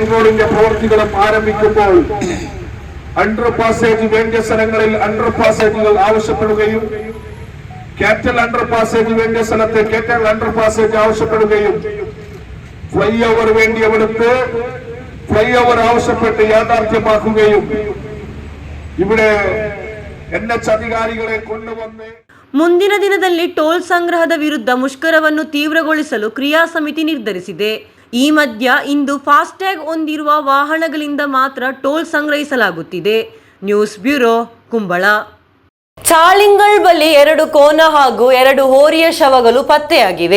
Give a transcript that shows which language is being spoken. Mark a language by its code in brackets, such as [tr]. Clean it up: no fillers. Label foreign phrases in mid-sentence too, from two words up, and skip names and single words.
[ml] റോഡിന്റെ പ്രവൃത്തികളും ആരംഭിക്കുമ്പോൾ [en] under passage [ml] വേണ്ട സ്ഥലങ്ങളിൽ [en] under passages [ml] ആവശ്യപ്പെടുകയും [en] cattle under passage [ml] വേണ്ട സ്ഥലത്ത് [en] cattle under passage [ml] ആവശ്യപ്പെടുകയും [en] fly over [ml] വേണ്ടിയവിടുത്ത് [en] fly over [ml] ആവശ്യപ്പെട്ട് യാഥാർത്ഥ്യമാക്കുകയും ഇവിടെ NH അധികാരികളെ കൊണ്ടുവന്ന് [kn] ಮುಂದಿನ ದಿನದಲ್ಲಿ ಟೋಲ್ ಸಂಗ್ರಹದ ವಿರುದ್ಧ ಮುಷ್ಕರವನ್ನು ತೀವ್ರಗೊಳಿಸಲು ಕ್ರಿಯಾ ಸಮಿತಿ ನಿರ್ಧರಿಸಿದೆ. ಈ ಮಧ್ಯ ಇಂದು ಫಾಸ್ಟ್ಯಾಗ್ ಹೊಂದಿರುವ ವಾಹನಗಳಿಂದ ಮಾತ್ರ ಟೋಲ್ ಸಂಗ್ರಹಿಸಲಾಗುತ್ತಿದೆ. [en] news bureau, [kn] ಕುಂಬಳ. ಚಾಳಿಂಗಲ್ ಬಳಿ 2 ಕೋನ ಹಾಗೂ 2 ಹೋರಿಯ ಶವಗಳು ಪತ್ತೆಯಾಗಿವೆ.